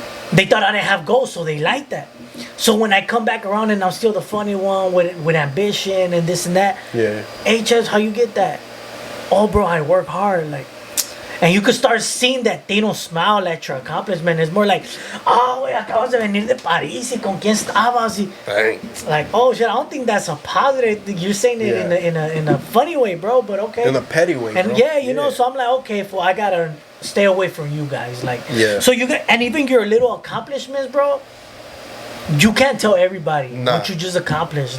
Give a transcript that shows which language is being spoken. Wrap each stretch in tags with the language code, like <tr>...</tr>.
<en>They thought I didn't have goals, so they liked that. So when I come back around and I'm still the funny one with ambition and this and that. Yeah. Hey, Chefs, how you get that? Oh, bro, I work hard. Like, and you could start seeing that they don't smile at your accomplishment. It's more like, oh,</en> <es>güey, acabas de venir de París y con quién estabas.</es> <en>Dang. Like, oh shit, I don't think that's a positive. You're saying it in a funny way, bro. But okay. In a petty way, And bro. yeah, you know. So I'm like, okay, fool, I gotta stay away from you guys. Like, Yeah. So you get, and even your little accomplishments, bro. You can't tell everybody what you just accomplished.</en>